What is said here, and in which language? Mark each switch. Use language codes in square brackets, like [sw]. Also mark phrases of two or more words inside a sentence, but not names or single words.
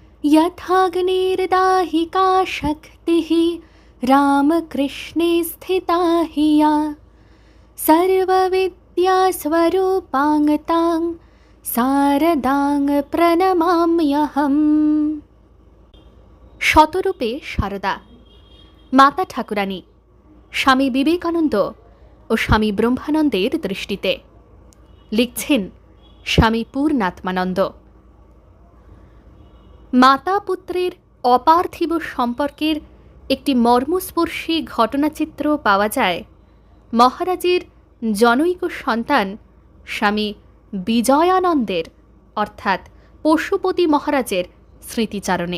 [sa] यथाग्निर्दाहिका शक्तिः रामकृष्णे स्थिता हि या सर्वविद्यास्वरूपाङ्गतां शारदां प्रणमाम्यहम्। [bn] শতরূপে শারদা মাতা ঠাকুরানী স্বামী বিবেকানন্দ ও স্বামী ব্রহ্মানন্দের দৃষ্টিতে। লিখছেন স্বামী পূর্ণাত্মানন্দ। মাতা পুত্রের অপার্থিব সম্পর্কের একটি মর্মস্পর্শী ঘটনাচিত্র পাওয়া যায় মহারাজের জনৈক সন্তান স্বামী বিজয়ানন্দের অর্থাৎ পশুপতি মহারাজের স্মৃতিচারণে।